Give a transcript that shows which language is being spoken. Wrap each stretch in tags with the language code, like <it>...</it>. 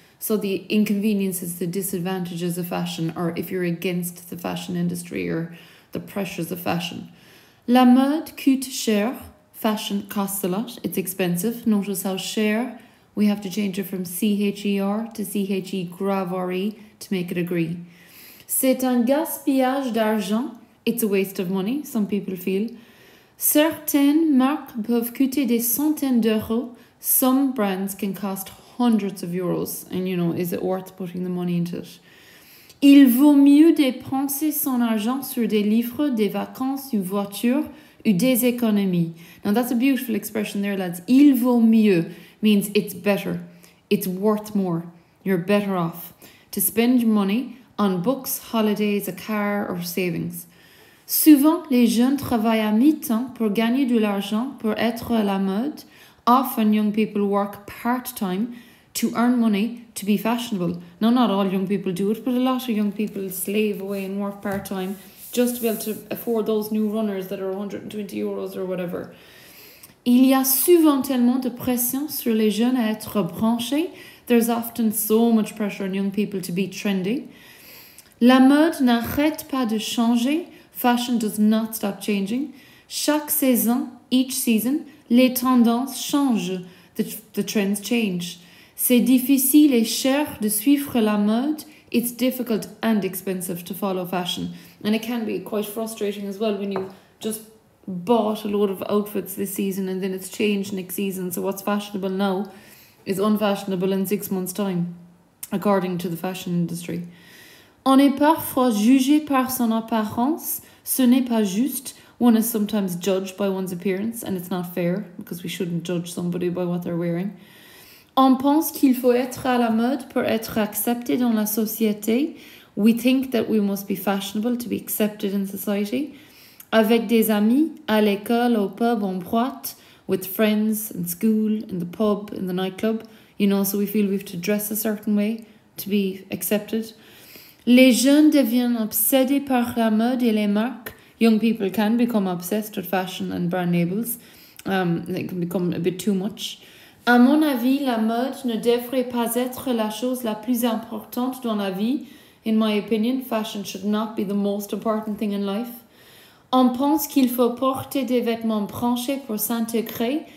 <en>So the inconveniences, the disadvantages of fashion, or if you're against the fashion industry or the pressures of fashion.</en> <fr>La mode coûte cher.</fr> <en>Fashion costs a lot. It's expensive. Notice how cher, we have to change it from C-H-E-R to C-H-E-R-E to make it agree.</en> <fr>C'est un gaspillage d'argent.</fr> <en>It's a waste of money, some people feel.</en> <fr>Certaines marques peuvent coûter des centaines d'euros.</fr> <en>Some brands can cost hundreds of euros. And, is it worth putting the money into it?</en> <fr>Il vaut mieux dépenser son argent sur des livres, des vacances, une voiture, ou des économies.</fr> <en>Now, that's a beautiful expression there, lads.</en> <fr>Il vaut mieux</fr> <en>means it's better. It's worth more. You're better off to spend your money on books, holidays, a car, or savings.</en> <fr>Souvent, les jeunes travaillent à mi-temps pour gagner de l'argent, pour être à la mode.</fr> <en>Often, young people work part-time to earn money to be fashionable. Now, not all young people do it, but a lot of young people slave away and work part-time just to be able to afford those new runners that are 120 euros or whatever.</en> <fr>Il y a souvent tellement de pression sur les jeunes à être branchés.</fr> <en>There's often so much pressure on young people to be trendy.</en> <fr>La mode n'arrête pas de changer.</fr> <en>Fashion does not stop changing.</en> <fr>Chaque saison,</fr> <en>each season,</en> <fr>les tendances changent.</fr> <en>The trends change.</en> <fr>C'est difficile et cher de suivre la mode.</fr> <en>It's difficult and expensive to follow fashion. And it can be quite frustrating as well when you just bought a load of outfits this season and then it's changed next season. So what's fashionable now is unfashionable in 6 months' time, according to the fashion industry.</en> <fr>On est parfois jugé par son apparence. Ce n'est pas juste.</fr> <en>One is sometimes judged by one's appearance, and it's not fair because we shouldn't judge somebody by what they're wearing.</en> <fr>On pense qu'il faut être à la mode pour être accepté dans la société.</fr> <en>We think that we must be fashionable to be accepted in society.</en> <fr>Avec des amis, à l'école, au pub, en boîte,</fr> <en>with friends, in school, in the pub, in the nightclub. So we feel we have to dress a certain way to be accepted.</en> <fr>Les jeunes deviennent obsédés par la mode et les marques.</fr> <en>Young people can become obsessed with fashion and brand labels. They can become a bit too much.</en> <fr>À mon avis, la mode ne devrait pas être la chose la plus importante dans la vie.</fr> <en>In my opinion, fashion should not be the most important thing in life.</en> <fr>On pense qu'il faut porter des vêtements branchés pour s'intégrer.</fr>